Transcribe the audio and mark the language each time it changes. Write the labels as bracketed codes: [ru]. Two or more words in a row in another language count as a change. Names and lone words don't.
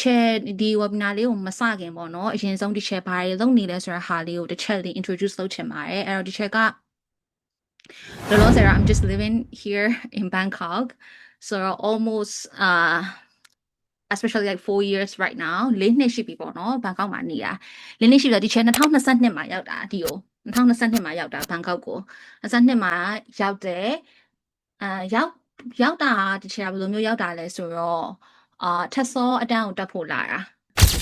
[my] ဒီ webinar လေးကိုမစခင်ပေါ့နော်အရင်ဆုံးဒီချက်ဘာတွေလုပ်နေလဲဆိုတဲ့ဟာလေးကိုတစ်ချက်လေး introduce လုပ်ချင်ပါတယ်အဲ့တော့ဒီချက်ကလောလောဆယ်တော့ [en] I'm just living here in Bangkok so almost especially like 4 years right now [my] 4 နှစ်ရှိပြီပေါ့နော်ဘန်ကောက်မှာနေတာ4နှစ်ရှိပြီတော့ဒီချက်2022မှာရောက်တာဒီကို2022မှာရောက်တာဘန်ကောက်ကို22မှာရောက်တယ်ရောက်တာဒီချက်ကဘယ်လိုမျိုးရောက်တာလဲဆိုတော့ထက်စောအတန်းကိုတက်ဖို့လာတာဆ